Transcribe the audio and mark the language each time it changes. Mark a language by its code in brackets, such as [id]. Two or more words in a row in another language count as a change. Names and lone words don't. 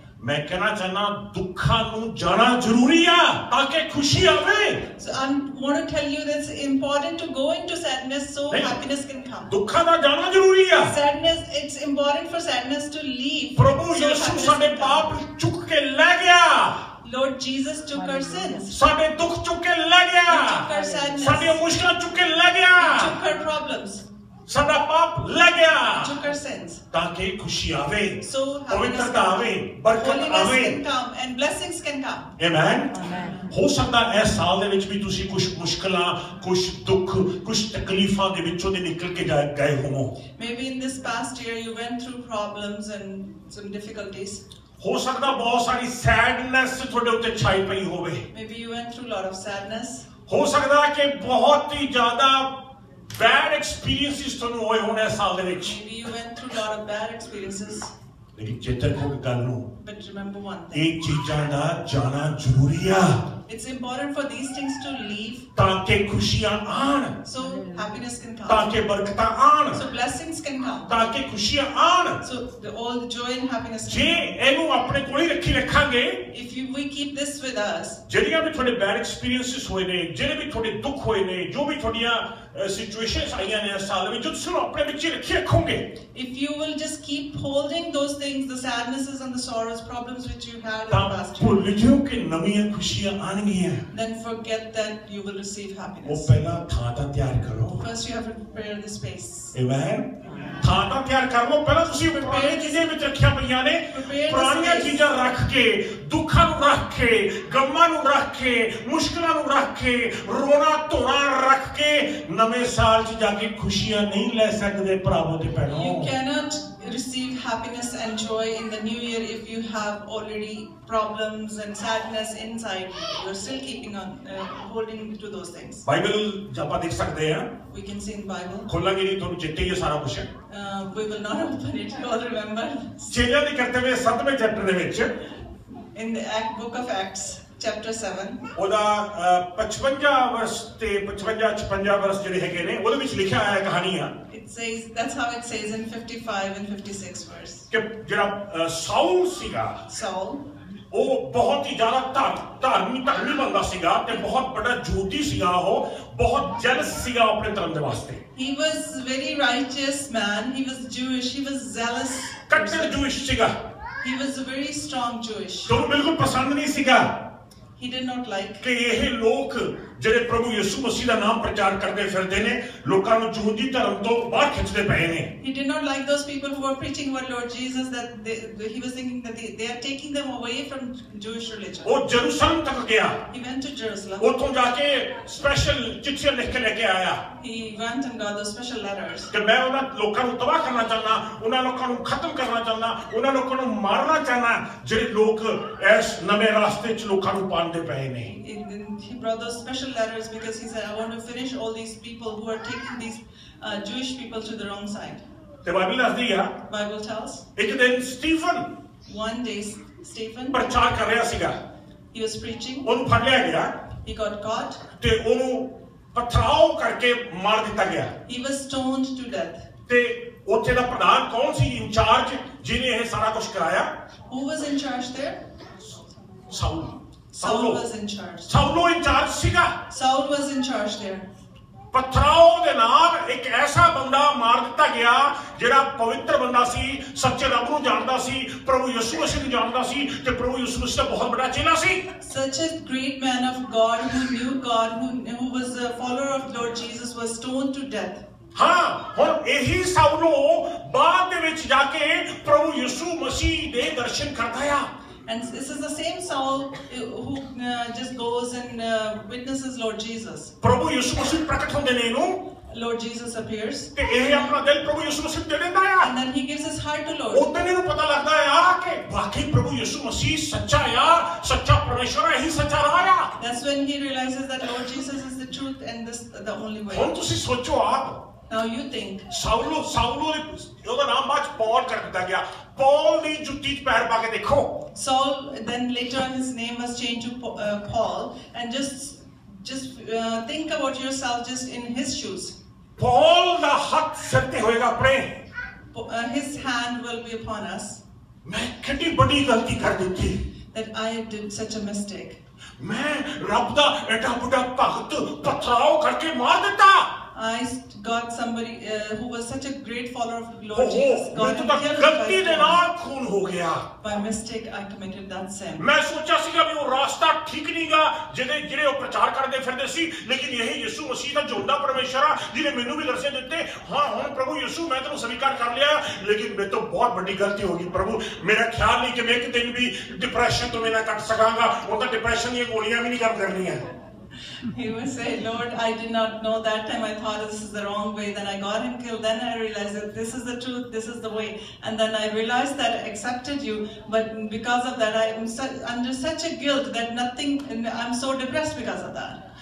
[pa] ਮੈਂ ਕਹਿਣਾ ਚਾਹੁੰਨਾ ਦੁੱਖਾਂ ਨੂੰ ਜਾਣਾ ਜ਼ਰੂਰੀ ਆ ਤਾਂ ਕਿ ਖੁਸ਼ੀ ਆਵੇ। [en] So I want to tell you that it's important to go into sadness so happiness can come. [pa] ਦੁੱਖਾਂ ਦਾ ਜਾਣਾ ਜ਼ਰੂਰੀ ਆ। [en] Sadness, it's important for sadness to leave. [pa] ਪ੍ਰਭੂ ਯਿਸੂ ਸਾਡੇ ਪਾਪ ਚੁੱਕ ਕੇ ਲੈ ਗਿਆ। [en] Lord Jesus took our sins. [pa] ਸਾਡੇ ਦੁੱਖ ਚੁੱਕ ਕੇ ਲੈ ਗਿਆ। [en] He took our sadness. [pa] ਸਾਡੀਆਂ ਮੁਸ਼ਕਲਾਂ ਚੁੱਕ ਕੇ ਲੈ ਗਿਆ। [en] He took our problems. [pa] ਸਾਡਾ ਪਾਪ ਲੈ ਗਿਆ। [en] He took our sins. [pa] ਤਾਂ ਕਿ ਖੁਸ਼ੀ ਆਵੇ, [en] So [pa] ਪਵਿੱਤਰਤਾ ਆਵੇ, ਬਰਕਤ ਆਵੇ, [en] can come and blessings can come. [pa] ਆਮੇਨ। ਹੋ ਸਕਦਾ ਇਸ ਸਾਲ ਦੇ ਵਿੱਚ ਵੀ ਤੁਸੀਂ ਕੁਝ ਮੁਸ਼ਕਲਾਂ, ਕੁਝ ਦੁੱਖ, ਕੁਝ ਤਕਲੀਫਾਂ ਦੇ ਵਿੱਚੋਂ ਦੇ ਨਿਕਲ ਕੇ ਗਏ ਹੋਵੋ। [en] Maybe in this past year you went through problems and some difficulties. [pa] ਹੋ ਸਕਦਾ ਬਹੁਤ ਸਾਰੀ ਸੈਡਨੈਸ ਤੁਹਾਡੇ ਉੱਤੇ ਛਾਈ ਪਈ ਹੋਵੇ। [en] Maybe you went through a lot of sadness. [pa] ਹੋ ਸਕਦਾ ਕਿ ਬਹੁਤ ਹੀ ਜ਼ਿਆਦਾ [en] bad experiences [pa] ਤੁਹਾਨੂੰ ਹੋਏ ਹੋਣ ਇਸ ਸਾਲ ਦੇ ਵਿੱਚ। [en] Maybe you went through a lot of bad experiences. [pa] ਲੇਕਿਨ ਚੇਤੇ ਰੱਖੋ ਗੱਲ ਨੂੰ, [en] But remember one thing. [pa] ਇਹ ਚੀਜ਼ਾਂ ਦਾ ਜਾਣਾ ਜ਼ਰੂਰੀ ਆ। [en] It's important for these things to leave. [pa] ਤਾਂ ਕਿ ਖੁਸ਼ੀਆਂ ਆਣ। [en] So happiness can come. [pa] ਤਾਂ ਕਿ ਬਰਕਤਾਂ ਆਣ। [en] So blessings can come. [pa] ਤਾਂ ਕਿ ਖੁਸ਼ੀਆਂ ਆਣ। [en] So all the joy and happiness [pa] ਜੇ [en] can come. [pa] ਇਹਨੂੰ ਆਪਣੇ ਕੋਲ ਹੀ ਰੱਖੀ ਰੱਖਾਂਗੇ, [en] We keep this with us. [pa] ਜਿਹੜੀਆਂ ਵੀ ਤੁਹਾਡੇ [en] bad experiences [pa] ਹੋਏ ਨੇ, ਜਿਹੜੇ ਵੀ ਤੁਹਾਡੇ ਦੁੱਖ ਹੋਏ ਨੇ, ਜੋ ਵੀ ਤੁਹਾਡੀਆਂ situations ਆਈਆਂ ਨੇ ਇਸ ਸਾਲ ਵਿੱਚ, ਜੋ ਤੁਸੀਂ ਆਪਣੇ ਵਿੱਚ ਹੀ ਰੱਖੀ ਰੱਖੋਗੇ। [en] If you will just keep holding those things, the sadnesses and the sorrows, problems which you had in the past year, [pa] ਭੁੱਲ ਜਾਓ ਕਿ ਨਵੀਆਂ ਖੁਸ਼ੀਆਂ ਆਣਗੀਆਂ। [en] then forget that you will receive happiness. [pa] ਉਹ ਪਹਿਲਾਂ ਥਾਂ ਤਾਂ ਤਿਆਰ ਕਰੋ। [en] First you have to prepare the space. [pa] ਆਮੇਨ। ਥਾਂ ਤਾਂ ਤਿਆਰ ਕਰ ਲਓ। ਪਹਿਲਾਂ ਤੁਸੀਂ ਪੁਰਾਣੀਆਂ ਚੀਜ਼ਾਂ ਵਿੱਚ ਰੱਖੀਆਂ ਪਈਆਂ ਨੇ, ਪੁਰਾਣੀਆਂ ਚੀਜ਼ਾਂ ਰੱਖ ਕੇ, ਦੁੱਖਾਂ ਨੂੰ ਰੱਖ ਕੇ, ਗਮਾਂ ਨੂੰ ਰੱਖ ਕੇ, ਮੁਸ਼ਕਲਾਂ ਨੂੰ ਰੱਖ ਕੇ, ਰੋਣਾ ਧੋਣਾ ਰੱਖ ਕੇ ਨਵੇਂ ਸਾਲ 'ਚ ਜਾ ਕੇ ਖੁਸ਼ੀਆਂ ਨਹੀਂ ਲੈ ਸਕਦੇ ਭਰਾਵੋ ਤੇ ਭੈਣੋ। [en] You cannot receive happiness and joy in the new year if you have already problems and sadness inside. You're still keeping on holding to those things. [pa] ਬਾਈਬਲ ਆਪਾਂ ਦੇਖ ਸਕਦੇ ਹਾਂ। [en] We can see in Bible. [pa] ਖੋਲਾਂਗੇ ਨਹੀਂ, ਤੁਹਾਨੂੰ ਚੇਤੇ ਹੀ ਹੈ ਸਾਰਾ ਕੁਝ। [en] We will not open it. You all remember. [pa] ਚੇਲਿਆਂ ਦੇ ਕਰਤੱਵ 7ਵੇਂ ਚੈਪਟਰ ਦੇ ਵਿੱਚ [en] In the book of Acts, chapter 7. [pa] ਉਹਦਾ 55 ਵਰਸ ਤੇ 56 ਵਰਸ ਜਿਹੜੇ ਹੈਗੇ ਨੇ, ਉਹਦੇ ਵਿੱਚ ਲਿਖਿਆ ਹੋਇਆ ਕਹਾਣੀ ਆ। [en] It says, that's how it says in 55 and 56 verse. [pa] ਕਿ ਜਿਹੜਾ ਸਾਊਲ ਸੀਗਾ, [en] Saul, [pa] ਉਹ ਬਹੁਤ ਹੀ ਜ਼ਿਆਦਾ ਧਰਮੀ ਬੰਦਾ ਸੀਗਾ ਤੇ ਬਹੁਤ ਵੱਡਾ ਜੋਤੀ ਸੀਗਾ। ਉਹ ਬਹੁਤ ਜੈਲਸ ਸੀਗਾ ਆਪਣੇ ਧਰਮ ਦੇ ਵਾਸਤੇ। [en] he was very righteous man. He was Jewish. He was zealous. [pa] ਕੱਟੜ ਜੂਇਸ਼ ਸੀਗਾ। [en] He was a very strong Jewish. [pa] ਤੁਹਾਨੂੰ ਬਿਲਕੁਲ ਪਸੰਦ ਨਹੀਂ ਸੀਗਾ [en] He did not like [pa] ਕਿ ਇਹ ਲੋਕ ਜਿਹੜੇ ਪ੍ਰਭੂ ਯਿਸੂ ਮਸੀਹ ਦਾ ਨਾਮ ਪ੍ਰਚਾਰ ਕਰਦੇ ਫਿਰਦੇ ਨੇ, ਲੋਕਾਂ ਨੂੰ ਯਹੂਦੀ ਧਰਮ ਤੋਂ ਬਾਹਰ ਖਿੱਚਦੇ ਪਏ ਨੇ। [en] He did not like those people who were preaching about Lord Jesus, that he was thinking that they are taking them away from Jewish religion. [pa] ਉਹ ਜਰੂਸਲਮ ਤੱਕ ਗਿਆ। [en] He went to Jerusalem. [pa] ਉੱਥੋਂ ਜਾ ਕੇ ਸਪੈਸ਼ਲ ਚਿੱਠੀਆਂ ਲਿਖ ਕੇ ਲੈ ਕੇ ਆਇਆ। [en] He went and got those special letters. [pa] ਕਿ ਮੈਂ ਉਹਨਾਂ ਲੋਕਾਂ ਨੂੰ ਤਬਾਹ ਕਰਨਾ ਚਾਹੁੰਦਾ, ਉਹਨਾਂ ਲੋਕਾਂ ਨੂੰ ਖਤਮ ਕਰਨਾ ਚਾਹੁੰਦਾ, ਉਹਨਾਂ ਲੋਕਾਂ ਨੂੰ ਮਾਰਨਾ ਚਾਹੁੰਦਾ ਜਿਹੜੇ ਲੋਕ ਇਸ ਨਵੇਂ ਰਾਸਤੇ 'ਚ ਲੋਕਾਂ ਨੂੰ ਪਾਉਂਦੇ ਪਏ ਨੇ। [en] He brought those special letters because he said, I want to finish all these people who are taking these Jewish people to the wrong side. [pa] ਤੇ ਬਾਈਬਲ ਦੱਸਦੀ ਆ, [en] Bible tells, [pa] ਇੱਕ ਦਿਨ ਸਟੀਫਨ [en] one day Stephen, [pa] ਪ੍ਰਚਾਰ ਕਰ ਰਿਹਾ ਸੀਗਾ। [en] he was preaching. [pa] ਉਹਨੂੰ ਫੜ ਲਿਆ ਗਿਆ [en] He got caught. [pa] ਤੇ ਉਹਨੂੰ ਪਥਰਾਓ ਕਰਕੇ ਮਾਰ ਦਿੱਤਾ ਗਿਆ। [en] He was stoned to death. [pa] ਤੇ ਉੱਥੇ ਦਾ ਪ੍ਰਧਾਨ ਕੌਣ ਸੀ, ਇੰਚਾਰਜ, ਜਿਹਨੇ ਇਹ ਸਾਰਾ ਕੁਝ ਕਰਾਇਆ? [en] Who was in charge there? [pa] ਸਾਊਲ। [en] Saul was in charge. [pa] ਸਾਊਲੋ ਇੰਚਾਰਜ ਸੀਗਾ। [en] Saul was in charge there. [pa] ਪਥਰਾਓ ਦੇ ਨਾਲ ਇੱਕ ਐਸਾ ਬੰਦਾ ਮਾਰ ਦਿੱਤਾ ਗਿਆ ਜਿਹੜਾ ਪਵਿੱਤਰ ਬੰਦਾ ਸੀ, ਸੱਚੇ ਰੱਬ ਨੂੰ ਜਾਣਦਾ ਸੀ, ਪ੍ਰਭੂ ਯਿਸੂ ਮਸੀਹ ਨੂੰ ਜਾਣਦਾ ਸੀ ਤੇ ਪ੍ਰਭੂ ਯਿਸੂ ਮਸੀਹ ਦਾ ਬਹੁਤ ਵੱਡਾ ਚੇਲਾ ਸੀ। [en] Such a great man of God who knew God, who was a follower of Lord Jesus, was stoned to death. [pa] ਹਾਂ, ਹੁਣ ਇਹੀ ਸਾਊਲੋ ਬਾਅਦ ਦੇ ਵਿੱਚ ਜਾ ਕੇ ਪ੍ਰਭੂ ਯਿਸੂ ਮਸੀਹ ਦੇ ਦਰਸ਼ਨ ਕਰਦਾ ਆ। [en] And this is the same Saul who just goes and witnesses Lord Jesus. [pa] ਪ੍ਰਭੂ ਯਿਸੂ ਮਸੀਹ ਪ੍ਰਗਟ ਹੁੰਦੇ ਨੇ ਇਹਨੂੰ। [en] Lord Jesus appears. [pa] ਤੇ ਇਹ ਆਪਣਾ ਦਿਲ ਪ੍ਰਭੂ ਯਿਸੂ ਮਸੀਹ ਦੇ ਦਿੰਦਾ ਆ। [en] And then he gives his heart to Lord. [pa] ਉਦੋਂ ਇਹਨੂੰ ਪਤਾ ਲੱਗਦਾ ਆ ਕਿ ਵਾਕਈ ਪ੍ਰਭੂ ਯਿਸੂ ਮਸੀਹ ਸੱਚਾ ਆ, ਸੱਚਾ ਪਰਮੇਸ਼ਰ ਹੈ, ਇਹੀ ਸੱਚਾ ਰਾਹ ਆ। [en] That's when he realizes that Lord Jesus is the truth and this the only way. [pa] ਹੁਣ ਤੁਸੀਂ ਸੋਚੋ ਆਪ। [en] Now you think. [pa] ਸਾਊਲੋ ਉਹਦਾ ਨਾਮ ਬਾਅਦ ਪੌਲ ਕਰ ਦਿੱਤਾ ਗਿਆ। ਪੌਲ ਦੀ ਜੁੱਤੀ 'ਚ ਪੈਰ ਪਾ ਕੇ ਦੇਖੋ। [en] Saul, then later on his name was changed to Paul, and just think about yourself just in his shoes. [pa] ਪੌਲ ਦਾ ਹੱਥ ਸਿਰ ਤੇ ਹੋਏਗਾ ਆਪਣੇ। [en] His hand will be upon us. [pa] ਮੈਂ ਕਿੰਨੀ ਵੱਡੀ ਗਲਤੀ ਕਰ ਦਿੱਤੀ ਸੀ, [en] that I did such a mistake. [pa] ਮੈਂ ਰੱਬ ਦਾ ਏਡਾ ਵੱਡਾ ਭਗਤ ਪਥਰਾਓ ਕਰਕੇ ਮਾਰ ਦਿੰਦਾ। [en] I got somebody who was such a great follower of Lord Jesus. [pa] मैं [en] God [pa] तो [en] and killed [pa] ਗਲਤੀ ਦੇ [en] him. [pa] ਨਾਲ ਖੂਨ ਹੋ ਗਿਆ। [en] By mistake, I committed that sin. [pa] ਮੈਂ ਸੋਚਿਆ ਸੀਗਾ ਵੀ ਉਹ ਰਸਤਾ ਠੀਕ ਨਹੀਂ ਗਾ ਜਿਹਦੇ ਜਿਹੜੇ ਉਹ ਪ੍ਰਚਾਰ ਕਰਦੇ ਫਿਰਦੇ ਸੀ, ਲੇਕਿਨ ਇਹੀ ਯਿਸੂ ਮਸੀਹ ਦਾ ਜਿੰਦਾ ਪਰਮੇਸ਼ਰ ਆ ਜਿਹਨੇ ਮੈਨੂੰ ਵੀ ਦਰਸ਼ਨ ਦਿੱਤੇ। ਹਾਂ ਹੁਣ ਪ੍ਰਭੂ ਯਿਸੂ ਮੈਂ ਤੈਨੂੰ ਸਵੀਕਾਰ ਕਰ ਲਿਆ, ਲੇਕਿਨ ਮੇਰੇ ਤੋਂ ਬਹੁਤ ਵੱਡੀ ਗਲਤੀ ਹੋਗੀ ਪ੍ਰਭੂ। ਮੇਰਾ ਖਿਆਲ ਨਹੀਂ ਕਿ ਮੈਂ ਇੱਕ ਦਿਨ ਵੀ ਡਿਪਰੈਸ਼ਨ ਤੋਂ ਮੈਂ ਨਾ ਕੱਟ ਸਕਾਂਗਾ। ਉਹ ਤਾਂ ਡਿਪਰੈਸ਼ਨ ਦੀ ਗੋਲੀਆਂ ਵੀ ਨਹੀਂ ਕੰਮ ਕਰਨੀ ਹੈ। [en] He would say, Lord, I did not know that time. I thought this is the wrong way. Then I got him killed. Then I realized that this is the truth. This is the way. And then I realized that I accepted you. But because of that, I am under such a guilt that nothing, and I'm so depressed because of that.